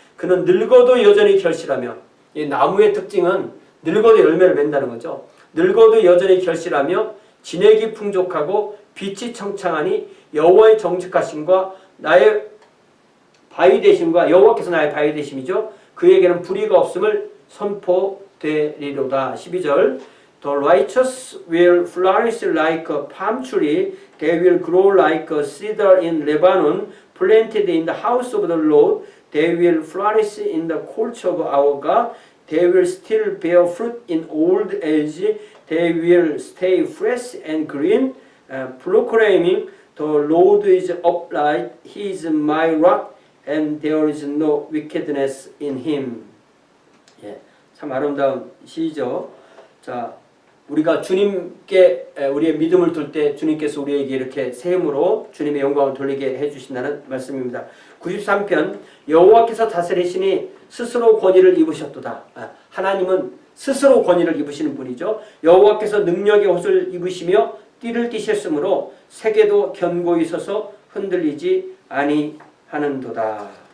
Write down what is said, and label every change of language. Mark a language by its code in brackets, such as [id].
[ko] 그는 늙어도 여전히 결실하며 이 나무의 특징은 늙어도 열매를 맺는다는 거죠. 늙어도 여전히 결실하며 진액이 풍족하고 빛이 청창하니 여호와의 정직하심과 나의 바위 되심과 여호와께서 나의 바위 되심이죠. 그에게는 불의가 없음을 선포되리로다. [en] 12절 The righteous will flourish like a palm tree. They will grow like a cedar in Lebanon, planted in the house of the Lord. They will flourish in the courts of our God. They will still bear fruit in old age. They will stay fresh and green, proclaiming, The Lord is upright, He is my rock, and there is no wickedness in Him. [ko] 예, 참 아름다운 시죠. 자, 우리가 주님께 우리의 믿음을 둘 때 주님께서 우리에게 이렇게 새 힘으로 주님의 영광을 돌리게 해주신다는 말씀입니다. 93편 여호와께서 다스리시니 스스로 권위를 입으셨도다. 하나님은 스스로 권위를 입으시는 분이죠. 여호와께서 능력의 옷을 입으시며 띠를 띠셨으므로 세계도 견고히 서서 흔들리지 아니하는도다.